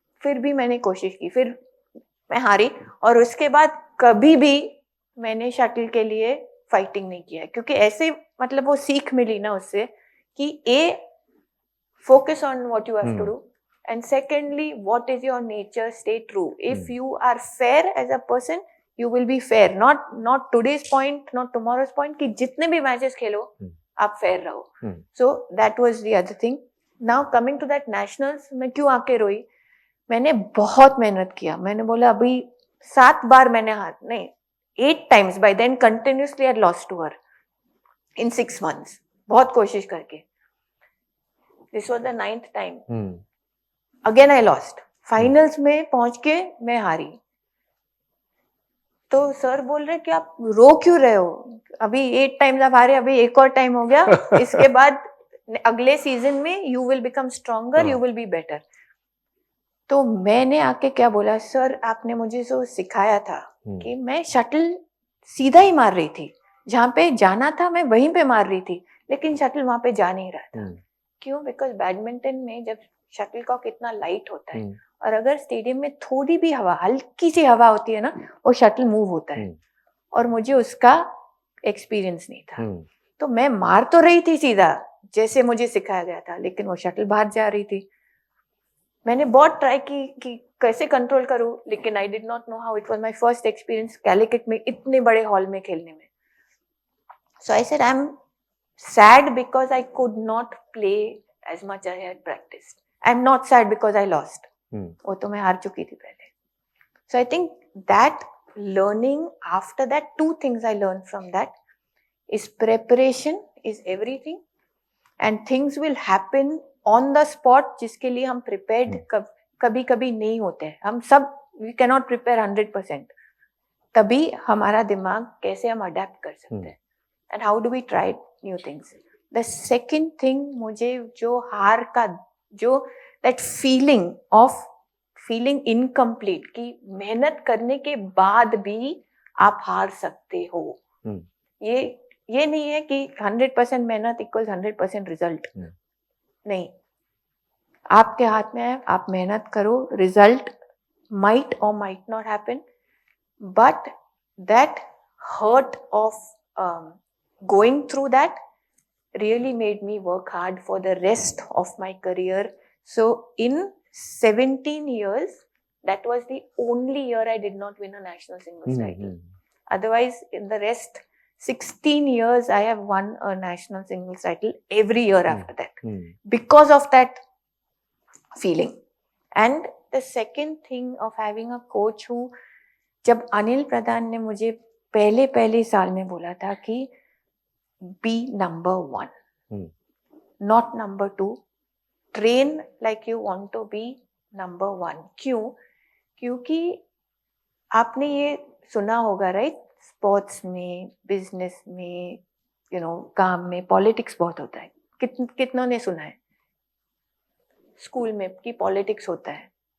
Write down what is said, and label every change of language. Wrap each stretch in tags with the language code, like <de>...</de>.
<hi>फिर भी मैंने कोशिश की, फिर मैं हारी, और उसके बाद कभी भी मैंने शटल के लिए फाइटिंग नहीं किया, क्योंकि ऐसे मतलब वो सीख मिली ना उससे कि ए</hi> <en>focus on what you have to do, and secondly what is your nature, stay true. If you are fair as a person, you will be fair, not today's point, not tomorrow's point,</en> <hi>कि जितने भी matches खेलो आप fair रहो।</hi> <en>So that was the other thing. Now coming to that nationals,</en> <hi>मैं क्यों आके रोई, मैंने बहुत मेहनत किया। मैंने बोला अभी 7 बार मैंने नहीं</hi> <en>8 times by then continuously I lost to her in 6 months,</en> <hi>बहुत कोशिश करके।</hi> <en>This was the 9th time. Again I lost.</en> <hi>Finals में पहुंच के मैं हारी। तो सर बोल रहे कि आप रो क्यों रहे हो, अभी 8 times आप हारे, अभी एक और टाइम हो गया, इसके बाद अगले सीजन में</hi> <en>You will become stronger, you will be better.</en> <hi>तो मैंने आके क्या बोला, सर आपने मुझे जो सिखाया था कि मैं शटल सीधा ही मार रही थी, जहाँ पे जाना था मैं वहीं पे मार रही थी, लेकिन शटल वहां पे जा नहीं रहा था। क्यों? बिकॉज बैडमिंटन में जब शटलकॉक इतना लाइट होता है, और अगर स्टेडियम में थोड़ी भी हवा, हल्की सी हवा होती है ना, वो शटल मूव होता है, और मुझे उसका एक्सपीरियंस नहीं था। तो मैं मार तो रही थी सीधा जैसे मुझे सिखाया गया था, लेकिन वो शटल बाहर जा रही थी। मैंने बहुत ट्राई की कि कैसे कंट्रोल करूं, लेकिन</hi> <en>I did not know how. It was my first experience</en> <hi>Calicut में इतने बड़े हॉल में खेलने में।</hi> <en>So I said I am sad because I could not play as much as I had practiced. I'm not sad because I lost.</en> <hi>वो तो मैं हार चुकी थी पहले.</hi> <en>So I think that learning after that, 2 things I learned from that is preparation is everything, and things will happen on the spot,</en> <hi>जिसके लिए हम प्रिपेयर्ड कभी कभी नहीं होते हैं. हम सब</hi> <en>We can not prepare 100%.</en> <hi>तभी हमारा दिमाग कैसे हम अडेप्ट कर सकते हैं,</hi> <en>And how do we try new things. The second thing,</en> <hi>मुझे जो हार का जो</hi> <en>that feeling of feeling incomplete,</en> <hi>कि मेहनत करने के बाद भी आप हार सकते हो. ये नहीं है कि 100% मेहनत इक्वल्स 100% रिजल्ट. नहीं, आपके हाथ में है, आप मेहनत करो.</hi> <en>Result might or might not happen, but that hurt of going through that really made me work hard for the rest of my career. So in 17 years, that was the only year I did not win a national singles title. Otherwise, in the rest 16 years, I have won a national singles title every year after that, because of that feeling. And the second thing of having a coach who,</en> <hi>जब अनिल प्रधान ने मुझे पहले साल में बोला था कि</hi> <en>be number 1, not number 2, train like you want to be number 1.</en> <hi>क्यों? क्योंकि आपने ये सुना होगा, राइट? स्पोर्ट्स में, बिजनेस में, काम में पॉलिटिक्स बहुत होता है. कितनों ने सुना है स्कूल में कि पॉलिटिक्स होता है?</hi>